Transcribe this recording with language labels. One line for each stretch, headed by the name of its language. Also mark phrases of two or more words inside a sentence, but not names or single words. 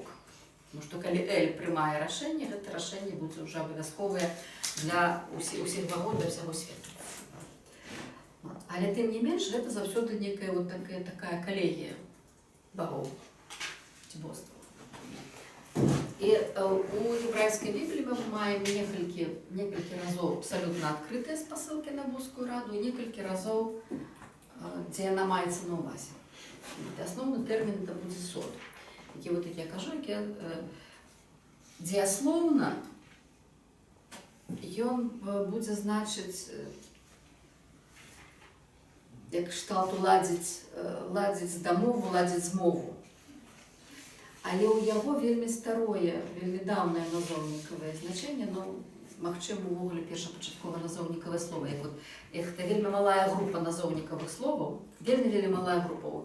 Belarusian: Тому што калі Эль прымае рашэнне, гэта рашэнне будзе ўжо абавязковае для ўсіх богоў, для ўсяго свету. Але тым не менш, гэта заўсёды некая вот такая калегія богоў. Божства.
Ukrainian: І у єврейській Біблії ми маємо некілька разів абсолютно відкриті спосилки на Божську раду і некілька разів, де вона мається на увазі. Основний термін це буде сод. Які, от, як я кажу, які дієсловно він буде значить, як кшталту
Belarusian: ладзіць дамову, ладзіць змову. Але ў яго вельмі старое, вельмі даўнае назоўнікавае значэнне, магчыма, увогуле першапачаткова назоўнікавае слова. Гэта вельмі малая група назоўнікавых словаў, вельмі малая група.